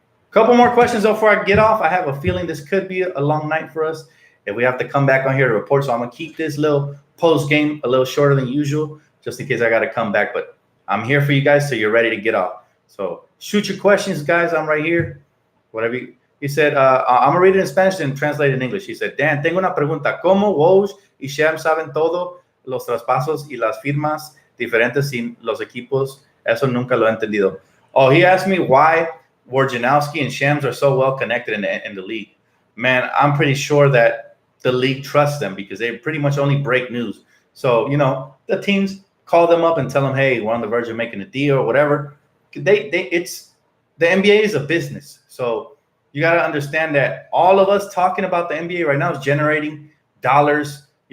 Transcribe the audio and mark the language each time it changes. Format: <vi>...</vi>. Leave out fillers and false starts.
<en>Couple more questions before I get off. I have a feeling this could be a long night for us if we have to come back on here to report. So I'm going to keep this little post game a little shorter than usual, just in case I got to come back. But I'm here for you guys, so you're ready to get off. So shoot your questions, guys. I'm right here. Whatever he said, I'm going to read it in Spanish and translate it in English. He said, Dan,</en> <es>tengo una pregunta. ¿Cómo Woj y Shams saben todo los traspasos y las firmas diferentes sin los equipos? Eso nunca lo he entendido.</es> <en>Oh, he asked me why Wojnarowski and Shams are so well connected in the league. Man, I'm pretty sure that the league trusts them because they pretty much only break news. So, the teams call them up and tell them, hey, we're on the verge of making a deal or whatever. The NBA is a business. So you got to understand that all of us talking about the NBA right now is generating dollars.</en>